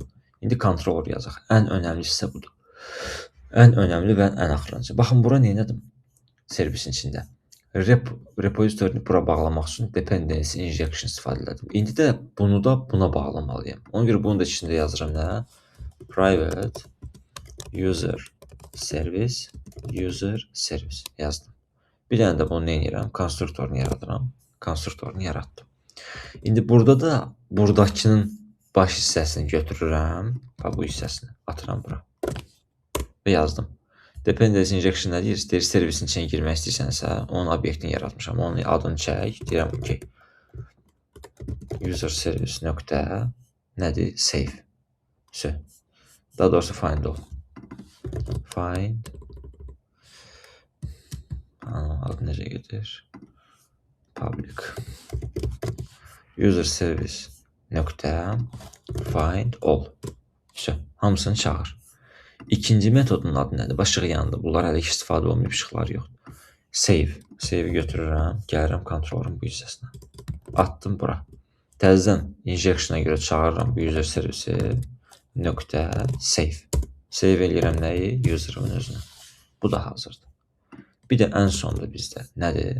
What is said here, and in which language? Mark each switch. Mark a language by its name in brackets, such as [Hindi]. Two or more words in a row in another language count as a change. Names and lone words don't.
[Azerbaijani] İndi controller yazaq. Ən önəmlisi isə budur. Ən önəmli və ən axırıncı. Baxın, bura nə edim? Servisin içində. Repositorini bura bağlamaq üçün [English] dependency injection [Azerbaijani] istifadə edim. İndi də bunu da buna bağlamalıyım. Ona görə bunu da içində yazıram nə? [English] Private user service yazdım. [Azerbaijani] Bir dənə də bunu nə edirəm? Konstruktorunu yaradıram. Konstruktorunu yaratdım. İndi burada da buradakının baş hissəsini götürürəm. Bu hissəsini atıram bura. Və yazdım. [English] Dependency injection [Azerbaijani] nə deyir? İstəyir servisin içine girmək istəyirsənsə, onun obyektini yaratmışam. Onun adını çək. Deyirəm ki, [English] user service [Azerbaijani] nöqtə nədir? Save. Daha doğrusu [English] find all. [Azerbaijani] Find. Adı necə gedir? Public. [English] User service nöqtə find all. [Azerbaijani] Hamısını çağır. İkinci metodun adı nədir? Başlığı yandı. Bunlar hələ ki istifadə olmayıb, işıqlar yoxdur. Save. Save-i götürürəm. Gəlirəm kontrolun bu hissəsinə. Attım bura. Təzədən injection'a görə çağırıram bu user servisi nöqtə save. Save eləyirəm nəyi? User'ın özünə. Bu da hazırdır. Bir də ən sonda bizdə nədir?